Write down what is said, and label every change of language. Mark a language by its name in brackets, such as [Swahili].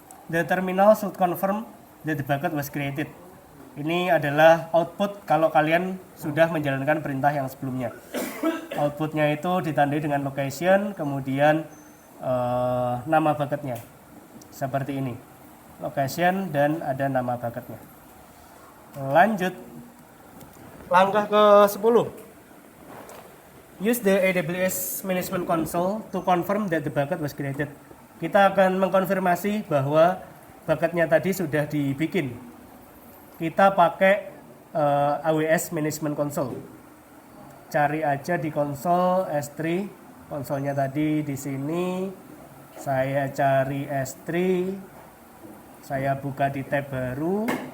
[English] The terminal should confirm that the bucket was created. [Indonesian] Ini adalah output kalau kalian sudah menjalankan perintah yang sebelumnya. Outputnya itu ditandai dengan location, kemudian nama bucketnya. Seperti ini. Location dan ada nama bucketnya. Lanjut. Langkah ke-10. [English] Use the AWS Management Console to confirm that the bucket was created. [Indonesian] Kita akan mengkonfirmasi bahwa bucketnya tadi sudah dibikin. Kita pakai AWS Management Console. Cari aja di konsol S3, konsolnya tadi di sini. Saya cari S3, saya buka di tab baru.